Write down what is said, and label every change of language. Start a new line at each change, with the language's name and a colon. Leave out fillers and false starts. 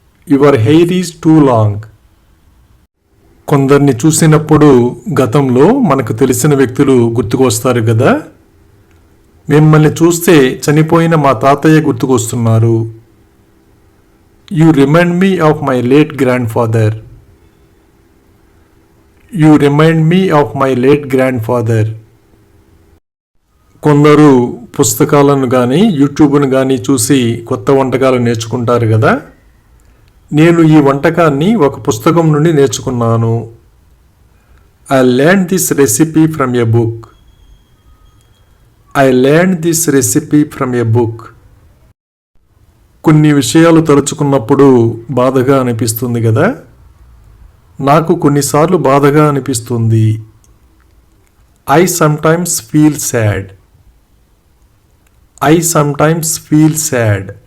English: Your hair is too long.
Telugu: కొందరిని చూసినప్పుడు గతంలో మనకు తెలిసిన వ్యక్తులు గుర్తుకొస్తారు కదా. మిమ్మల్ని చూస్తే చనిపోయిన మా తాతయ్య గుర్తుకొస్తున్నారు.
English: You remind me of my late grandfather. You remind me of my late grandfather.
Telugu: కొందరు పుస్తకాలను కానీ యూట్యూబ్ను కానీ చూసి కొత్త వంటకాలు నేర్చుకుంటారు కదా. నేను ఈ వంటకాన్ని ఒక పుస్తకం నుండి నేర్చుకున్నాను.
English: I learned this recipe from a book. I learned this recipe from a book.
Telugu: కొన్ని విషయాలు తలుచుకున్నప్పుడు బాధగా అనిపిస్తుంది కదా. నాకు కొన్నిసార్లు బాధగా అనిపిస్తుంది.
English: I sometimes feel sad. I sometimes feel sad.